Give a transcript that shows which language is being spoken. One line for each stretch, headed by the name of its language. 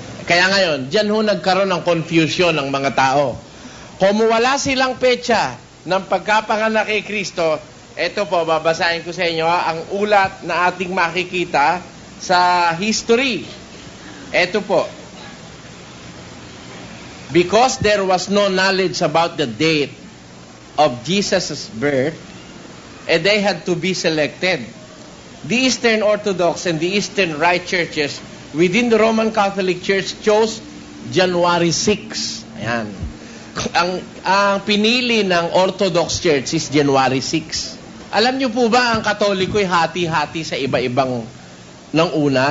Filipino: Kaya ngayon, dyan ho nagkaroon ng confusion ng mga tao. Kung wala silang petsa ng pagkapanganak kay Kristo, ito po, babasahin ko sa inyo ang ulat na ating makikita sa history. Ito po.
English: Because there was no knowledge about the date of Jesus' birth, they had to be selected. The Eastern Orthodox and the Eastern Rite churches within the Roman Catholic Church chose January 6.
Filipino: Ayan. Ang pinili ng Orthodox Church
English: is January 6.
Filipino: Alam niyo po ba, ang Katoliko ay hati-hati sa iba-ibang ng una.